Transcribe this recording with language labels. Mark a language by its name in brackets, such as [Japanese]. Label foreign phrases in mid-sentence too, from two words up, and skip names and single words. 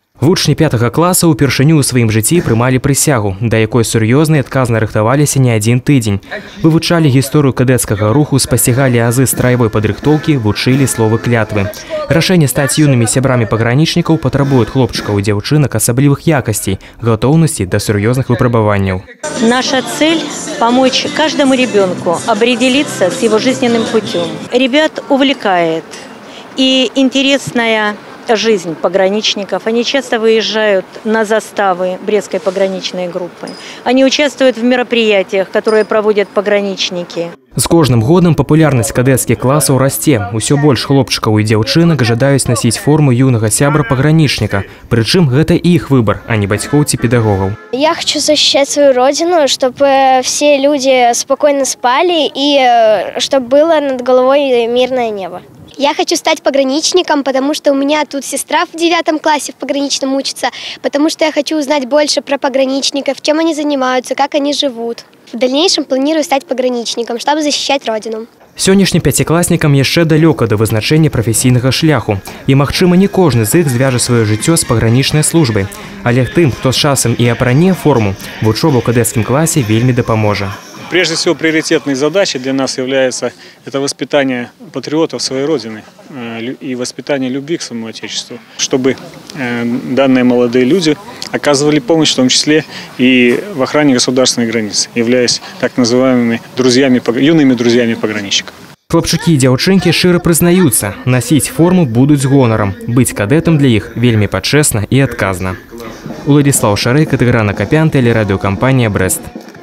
[Belarusian] Вучні 5 класа упершыню ў сваім жыцці прымалі прысягу, да якой сур'ёзна і адказна рыхтаваліся не адзін тыдзень. Вывучалі гісторыю кадэцкага руху, спасцігалі азы страявой падрыхтоўкі, вучылі словы клятвы. Рашэнне стаць юнымі сябрамі пагранічнікаў патрабуе хлопчыкаў і дзяўчынак асаблівых якасцей, гатоўнасці да сур'ёзных выпрабаванняў. [Russian] Наша цель – помочь каждому ребенку определиться с его жизненным путем. Ребят увлекает и интересная жизнь пограничников. Они часто выезжают на заставы Брестской пограничной группы. Они участвуют в мероприятиях, которые проводят пограничники. [Belarusian] З кожным годам папулярнасць кадэцкіх класаў расце. Усё больш хлопчыкаў і дзяўчынак жадаюць насіць форму юнага сябра-пагранічніка. Прычым гэта іх выбор, а не бацькоў ці педагогаў. [Russian] Я хочу защищать свою родину, чтобы все люди спокойно спали и чтобы было над головой мирное небо. Я хочу стать пограничником, потому что у меня тут сестра в 9 классе в пограничном учится, потому что я хочу узнать больше про пограничников, чем они занимаются, как они живут. В дальнейшем планирую стать пограничником, чтобы защищать родину. [Belarusian] Сённяшнім пяцікласнікам яшчэ далёка да вызначэння прафесійнага шляху. І, магчыма, не кожны з іх звяжа сваё жыццё з пагранічнай службай. Але тым, хто з часам і апране форму, вучоба ў кадэцкім класе вельмі дапаможа. [Russian] Прежде всего, приоритетной задачей для нас является это воспитание патриотов своей Родины и воспитание любви к своему Отечеству, чтобы данные молодые люди оказывали помощь, в том числе и в охране государственной границы, являясь так называемыми юными друзьями пограничников. [Belarusian] Хлопчыкі і дзяўчынкі шчыра прызнаюцца, насіць форму будуць з гонарам. Быць кадэтам для іх вельмі пачэсна і адказна. Уладзіслаў Шарэй, Катэгорана Капян, тэлерадыёкампанія «Брэст».